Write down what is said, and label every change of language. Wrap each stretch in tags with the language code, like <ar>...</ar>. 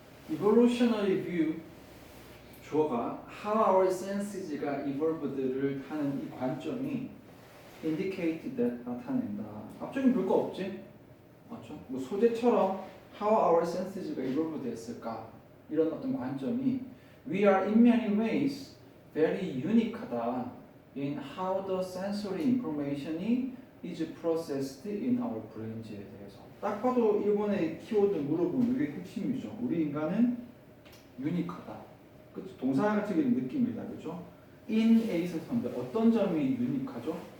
<en>evolutionary view 주어가 how our senses가 evolved를</en> <ko>하는 이 관점이</ko> <en>indicate that</en> <ko>나타낸다. 앞쪽엔 별거 없지? 맞죠? 뭐 소재처럼 how our senses가 evolved 했을까? 이런 어떤 관점이</ko> <en>we are in many ways very unique하다 in how the sensory information이 is processed in our brains에 대해서.</en> <ko>딱 봐도 이번에 키워드 물어보면 이게 핵심이죠. 우리 인간은 유니크하다. 그렇죠? 동사적인 느낌이다. 그렇죠? in a에서 어떤 점이 유니크하죠?</ko>